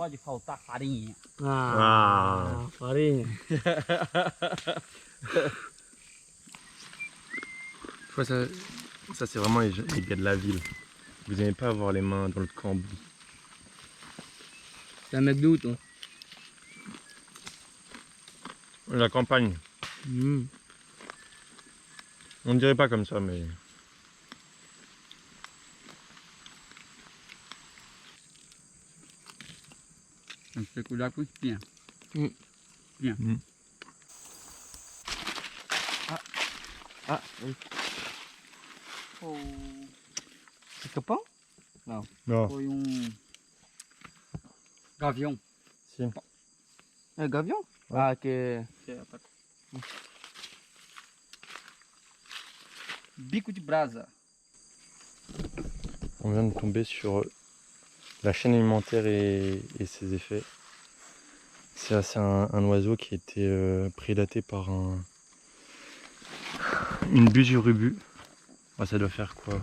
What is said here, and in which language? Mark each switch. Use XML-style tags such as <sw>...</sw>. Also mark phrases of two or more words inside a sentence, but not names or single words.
<pt>Pode faltar farinha. Farinha.</pt> <fr>Ça c'est vraiment les gars de la ville. Vous n'aimez pas avoir les mains dans le cambouis. C'est un McDo, toi. La campagne, on ne dirait pas comme ça, mais...</fr> <pt>Tem que ter cuidado com espinha. Espinha.</pt> <fr>C'est capão? Non.</fr> <pt>Foi gavião.</pt> <fr>Si.</fr> <pt>É gavião?</pt> <fr>Ouais.</fr> <pt>Ah, que Bico de brasa.</pt> <fr>On vient de tomber sur la chaîne alimentaire et ses effets. C'est un oiseau qui a été prédaté par une busurubus. Ah, ça doit faire quoi?</fr>